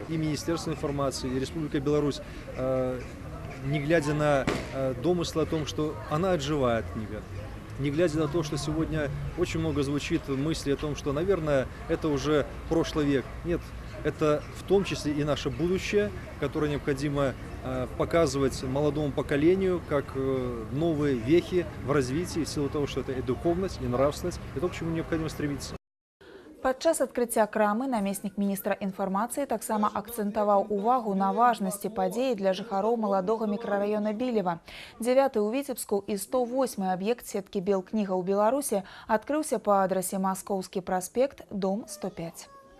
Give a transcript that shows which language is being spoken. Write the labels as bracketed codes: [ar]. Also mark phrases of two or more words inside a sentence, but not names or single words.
[ru] И Министерство информации, и Республика Беларусь, не глядя на домыслы о том, что она отживает, книга, не глядя на то, что сегодня очень много звучит мысли о том, что, наверное, это уже прошлый век. Нет, это в том числе и наше будущее, которое необходимо показывать молодому поколению как новые вехи в развитии, в силу того, что это и духовность, и нравственность, и то, к чему необходимо стремиться. [be] Падчас адкрыцця крамы намеснік міністра інфармацыі таксама акцэнтаваў увагу на важнасці падзеі для жыхароў маладога мікрараёна Білева. 9-й у Віцебску і 108-й аб'ект сеткі Белкніга ў Беларусі адкрыўся па адрасе Маскоўскі праспект, дом 105.